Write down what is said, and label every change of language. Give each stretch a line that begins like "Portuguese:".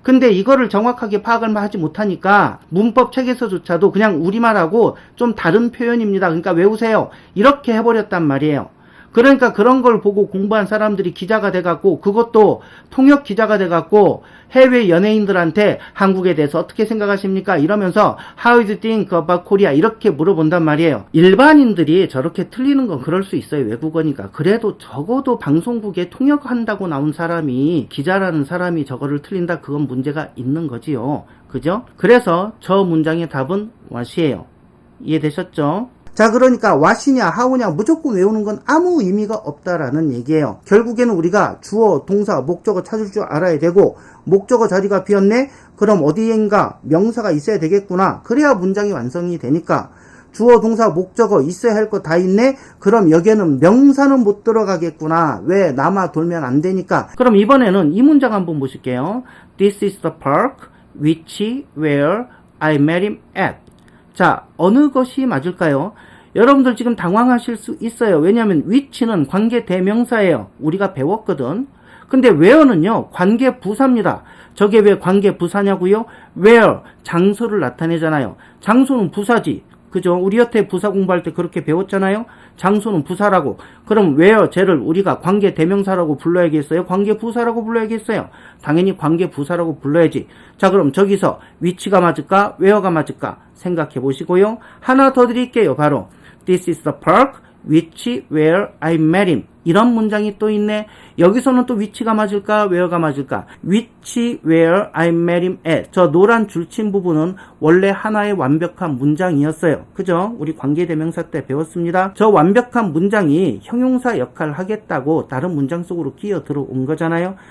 Korean: 근데 이거를 정확하게 파악을 하지 못하니까 문법 책에서조차도 그냥 우리말하고 좀 다른 표현입니다. 그러니까 외우세요. 이렇게 해버렸단 말이에요. 그러니까 그런 걸 보고 공부한 사람들이 기자가 돼갖고 그것도 통역 기자가 돼갖고 해외 연예인들한테 한국에 대해서 어떻게 생각하십니까? 이러면서
English: How do you think about Korea?
Korean: 이렇게 물어본단 말이에요. 일반인들이 저렇게 틀리는 건 그럴 수 있어요. 외국어니까. 그래도 적어도 방송국에 통역한다고 나온 사람이 기자라는 사람이 저거를 틀린다? 그건 문제가 있는 거지요. 그죠? 그래서 저 문장의 답은 what이에요. 이해되셨죠? 자, 그러니까 what이냐 how냐 무조건 외우는 건 아무 의미가 없다라는 얘기예요. 결국에는 우리가 주어, 동사, 목적어 찾을 줄 알아야 되고 목적어 자리가 비었네? 그럼 어디엔가 명사가 있어야 되겠구나. 그래야 문장이 완성이 되니까 주어, 동사, 목적어 있어야 할 거 다 있네? 그럼 여기에는 명사는 못 들어가겠구나. 왜? 남아 돌면 안 되니까. 그럼 이번에는 이 문장 한번 보실게요.
English: This is the park which where I met him at.
Korean: 자, 어느 것이 맞을까요? 여러분들 지금 당황하실 수 있어요. 왜냐하면 which는 관계 대명사예요. 우리가 배웠거든. 근데 where는요, 관계 부사입니다. 저게 왜 관계 부사냐고요? where, 장소를 나타내잖아요. 장소는 부사지. 그죠? 우리 여태 부사 공부할 때 그렇게 배웠잖아요. 장소는 부사라고. 그럼 where, 쟤를 우리가 관계 대명사라고 불러야겠어요? 관계 부사라고 불러야겠어요? 당연히 관계 부사라고 불러야지. 자, 그럼 저기서 which가 맞을까? where가 맞을까? 생각해 보시고요. 하나 더 드릴게요. 바로
English: This is the park which where I met him.
Korean: 이런 문장이 또 있네. 여기서는 또 which가 맞을까? where가 맞을까?
English: which where I met him at.
Korean: 저 노란 줄친 부분은 원래 하나의 완벽한 문장이었어요. 그죠? 우리 관계대명사 때 배웠습니다. 저 완벽한 문장이 형용사 역할을 하겠다고 다른 문장 속으로 끼어 들어온 거잖아요.